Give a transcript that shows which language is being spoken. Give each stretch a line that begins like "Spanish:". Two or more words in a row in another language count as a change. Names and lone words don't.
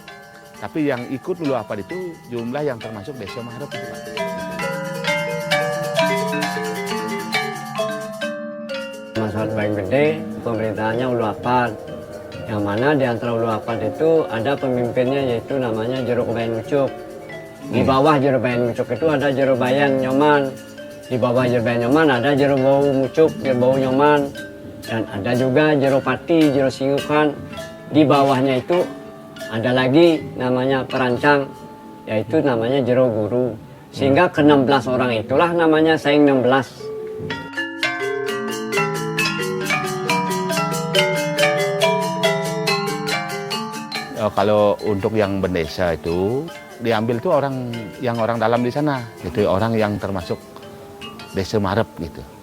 Indonesian: Tapi yang ikut luluapan itu jumlah yang termasuk Desa Marep itu Pak. Masyarakat Bayung Gede, pemerintahannya uluapan. Yang mana di antara uluapan itu ada pemimpinnya yaitu namanya Jero Bayan Mucuk. Di bawah Jero Bayan Mucuk itu ada Jero Bayan Nyoman. Di bawah Jero Bayan Nyoman ada Jero Bau Mucuk, Jero Bau Nyoman. Dan ada juga Jero Pati, Jero Singukan. Di bawahnya itu ada lagi namanya perancang, yaitu namanya Jero Guru. Sehingga ke-16 orang itulah namanya Saing 16. Kalau untuk yang bendesa itu diambil tuh orang dalam di sana, gitu, orang yang termasuk Desa Marep gitu.